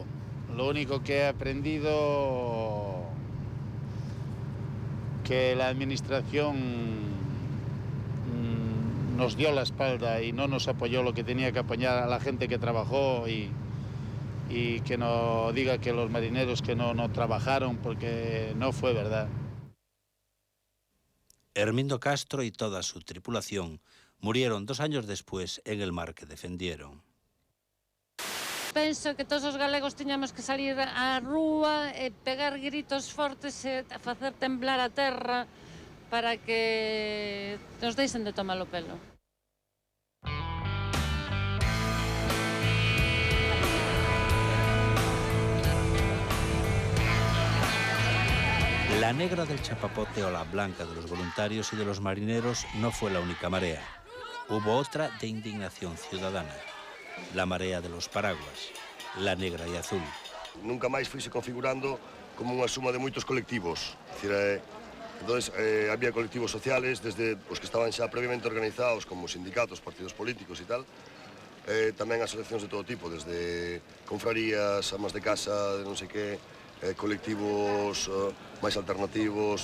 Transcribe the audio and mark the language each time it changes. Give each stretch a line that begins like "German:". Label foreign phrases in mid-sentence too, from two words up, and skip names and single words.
Spanish: Lo único que he aprendido que la administración nos dio la espalda y no nos apoyó lo que tenía que apoyar a la gente que trabajó y que no diga que los marineros que no trabajaron, porque no fue verdad. Hermindo Castro y toda su tripulación murieron 2 años después en el mar que defendieron.
Galician: Penso que todos os galegos tiñamos que salir á rúa e pegar gritos fortes e facer temblar a terra para que nos deixen de tomar o pelo.
Spanish: La negra del chapapote o la blanca de los voluntarios y de los marineros no fue la única marea. Hubo otra de indignación ciudadana, la marea de los paraguas, la negra y azul.
Galician: Nunca máis fuise configurando como unha suma de moitos colectivos.
Spanish: Entonces, había colectivos sociales, desde
Galician: os que estaban xa previamente organizados como sindicatos, partidos políticos e tal, tamén asociacións de todo tipo, desde confrarías, amas de casa, non sei que, colectivos máis alternativos.